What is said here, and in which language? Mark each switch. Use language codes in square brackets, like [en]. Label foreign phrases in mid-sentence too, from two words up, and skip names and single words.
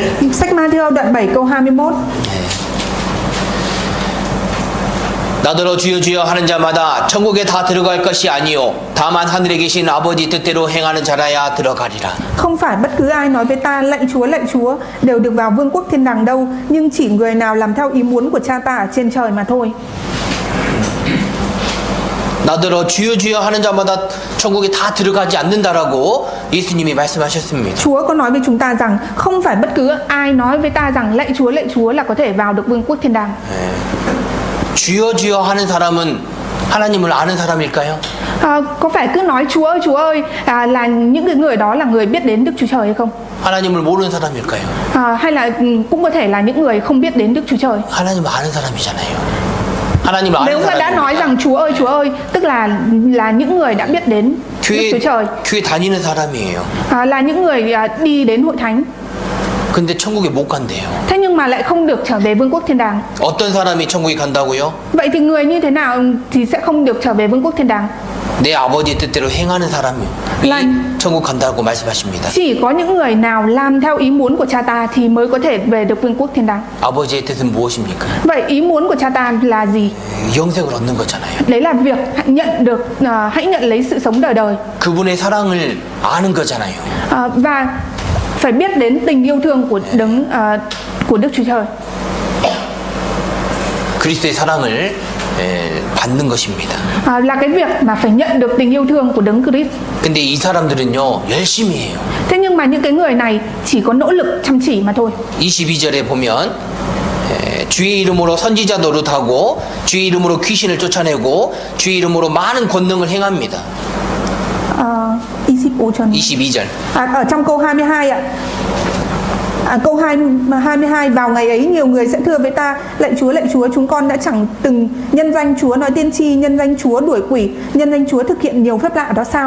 [vi] Sách Ma-thi-ơ đoạn 7 câu 21. [ko] 나더러 주여 주여 하는 자마다 천국에 다 들어갈 것이 아니요 다만 하늘에 계신 아버지 뜻대로 행하는 자라야 들어가리라. [vi] Không phải bất cứ ai nói với ta lạy Chúa đều được vào vương quốc thiên đàng đâu, nhưng chỉ người nào làm theo ý muốn của cha ta ở trên trời mà thôi. [ko] 나더러 주여 주여 하는 자마다 천국에 다 들어가지 않는다라고 예수님이 말씀하셨습니다. [vi] Chúa có nói với chúng ta rằng không phải bất cứ ai nói với ta rằng lạy Chúa là có thể vào được vương quốc thiên đàng. [ko] 주여 주여 하는 사람은 하나님을 아는 사람일까요? [vi] Có phải cứ nói Chúa ơi là những cái người đó là người biết đến Đức Chúa Trời hay không? [ko] 하나님을 모르는 사람일까요? [vi] Hay là cũng có thể là những người không biết đến Đức Chúa Trời? [ko] 하나님을 아는 사람이잖아요. 하나님을 아는 [vi] Nếu mà đã nói rằng Chúa ơi, tức là những người đã biết đến Đức Chúa Trời. [ko] 교회 다니는 사람이에요. [vi] Là những người đi đến hội thánh. [ko] 근데 천국에 못 간대요. [vi] Thế nhưng mà lại không được trở về vương quốc thiên đàng. [ko] 어떤 사람이 천국에 간다고요? [vi] Vậy thì người như thế nào thì sẽ không được trở về vương quốc thiên đàng? [ko] 내 아버지 뜻대로 행하는 사람이 천국 간다고 말씀하십니다. [vi] Chỉ có những người nào làm theo ý muốn của cha ta thì mới có thể về được vương quốc thiên đàng. [ko] 아버지의 뜻은 무엇입니까? [vi] Vậy ý muốn của cha ta là gì? [ko] 영생을 얻는 거잖아요. [vi] Đấy là việc hãy nhận lấy sự sống đời đời. [ko] 그분의 사랑을 아는 거잖아요. [vi] Và phải biết đến tình yêu thương của Đức Chúa Trời. [ko] 그리스도의 사랑을 받는 것입니다. [vi] Là cái việc mà phải nhận được tình yêu thương của Đấng Christ. [ko] 근데 이 사람들은요 열심히 해요. [vi] Thế nhưng mà những cái người này chỉ có nỗ lực chăm chỉ mà thôi. [ko] 22절에 보면 주의 이름으로 선지자 노릇하고 주의 이름으로 귀신을 쫓아내고 주의 이름으로 많은 권능을 행합니다. 22절. [vi] Ở trong câu 22 ạ. Câu 22: vào ngày ấy nhiều người sẽ thưa với ta lạy Chúa chúng con đã chẳng từng nhân danh Chúa nói tiên tri, nhân danh Chúa đuổi quỷ, nhân danh Chúa thực hiện nhiều phép lạ đó sao?